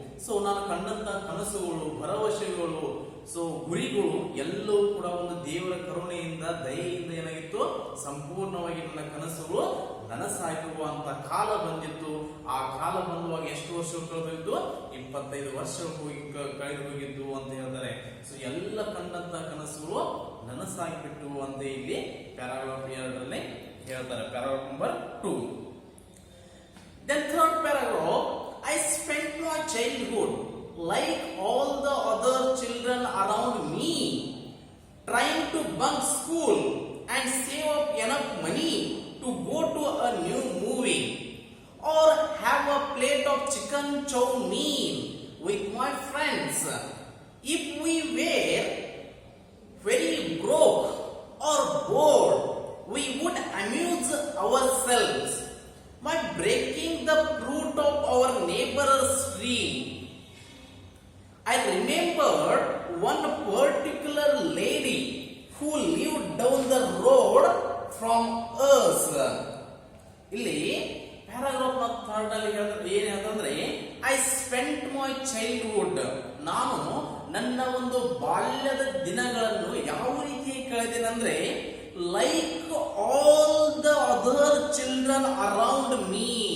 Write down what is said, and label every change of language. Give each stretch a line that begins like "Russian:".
Kannada: So ನಾನು ಕಂಡಂತ ಕನಸುಗಳು, ಭರವಸೆಗಳು, ಸೊ ಗುರಿಗಳು ಎಲ್ಲವೂ ಕೂಡ ಒಂದು ದೇವರ ಕರುಣೆಯಿಂದ, ದಯೆಯಿಂದ ಏನಾಗಿತ್ತು, ಸಂಪೂರ್ಣವಾಗಿ ನನ್ನ ಕನಸುಗಳು ನನಸಾಗುವಂತ ಕಾಲ ಬಂದಿತ್ತು. ಆ ಕಾಲ ಬಂದುವಾಗ ಎಷ್ಟು ವರ್ಷಗಳು ಕಳೆದೋಗಿದ್ದು, 25 ವರ್ಷಗಳು ಕಳೆದು ಹೋಗಿದ್ದು ಅಂತ ಹೇಳ್ತಾರೆ. ಸೊ ಎಲ್ಲ ಕಂಡಂತ ಕನಸುಗಳು ನನಸಾಗಿಬಿಟ್ಟು ಅಂತ ಇಲ್ಲಿ ಪ್ಯಾರಾಗ್ರಾಫ್ 2 ಹೇಳ್ತಾರೆ. Paragraph number 2.
English: Then third paragraph, I spent my childhood like all the other children around me, trying to bunk school and save up enough money to go to a new movie or have a plate of chicken chow mein with my friends. If we were very broke or bored, we would amuse ourselves by breaking the fruit of our neighbor's tree. I remembered one particular lady who lived down the road from us.
Kannada: ಇಲ್ಲಿ paragraph 3 ಅಲ್ಲಿ ಏನ್ ಹೇಳ್ತಂದ್ರೆ,
English: I spent my childhood,
Kannada: ನಾನು ನನ್ನ ಒಂದು ಬಾಲ್ಯದ ದಿನಗಳನ್ನು ಯಾವ ರೀತಿ ಕಳೆದೇನಂದ್ರೆ,
English: Like all the other children around me.